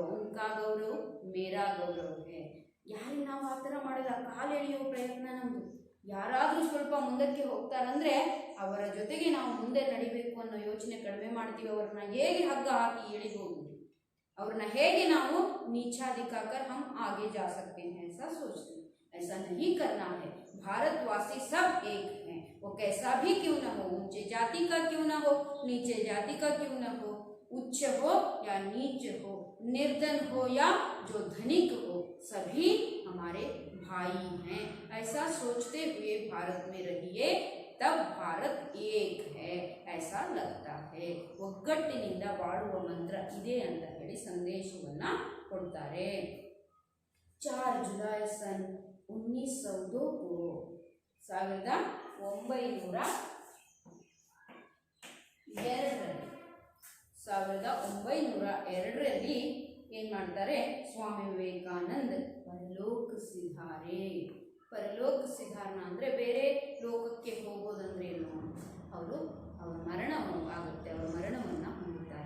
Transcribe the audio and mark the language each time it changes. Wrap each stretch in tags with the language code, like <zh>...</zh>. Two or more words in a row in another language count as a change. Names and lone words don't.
<hi>उनका गौरव मेरा गौरव है.</hi> <kn>ಯಾರಿಗೆ ನಾವು ಆ ಥರ ಮಾಡಲ್ಲ, ಕಾಲೆಳೆಯುವ ಪ್ರಯತ್ನ ನಮ್ದು. ಯಾರಾದರೂ ಸ್ವಲ್ಪ ಮುಂದಕ್ಕೆ ಹೋಗ್ತಾರಂದ್ರೆ ಅವರ ಜೊತೆಗೆ ನಾವು ಮುಂದೆ ನಡಿಬೇಕು ಅನ್ನೋ ಯೋಚನೆ ಕಡಿಮೆ ಮಾಡ್ತೀವಿ. ಅವ್ರನ್ನ ಹೇಗೆ ಹಗ್ಗ ಹಾಕಿ ಎಳಿಬಹುದು, ಅವ್ರನ್ನ ಹೇಗೆ ನಾವು</kn> <hi>नीचा दिखाकर हम आगे जा सकते हैं, ऐसा सोचते हैं. ऐसा नहीं करना है. भारतवासी सब एक हैं, वो कैसा भी क्यों न हो, ऊंचे जाति का क्यों न हो, नीचे जाति का क्यों न हो, उच्च हो या नीच हो, निर्धन हो या जो धनिक हो, सभी हमारे भाई हैं. ऐसा सोचते हुए भारत में रहिए, तब भारत एक है ऐसा लगता है.</hi> <kn>ಒಗ್ಗಟ್ಟಿನಿಂದ ಬಾಳುವ ಮಂತ್ರ ಇದೆ ಅಂತ ಹೇಳಿ ಸಂದೇಶವನ್ನ ಕೊಡ್ತಾರೆ. 4 ಜುಲೈ</kn> <hi>सन 1902 को</hi> <kn>1902ರಲ್ಲಿ ಏನ್ ಮಾಡ್ತಾರೆ, ಸ್ವಾಮಿ ವಿವೇಕಾನಂದ</kn> <hi>परलोक सिधारे. परलोक सिधारना</hi> <kn>ಅಂದ್ರೆ ಬೇರೆ ಲೋಕಕ್ಕೆ ಹೋಗೋದಂದ್ರೆ ಏನು, ಅವರು ಅವರ ಮರಣ ಆಗುತ್ತೆ, ಅವರ ಮರಣವನ್ನ ಹೊಂದುತ್ತಾರೆ.</kn>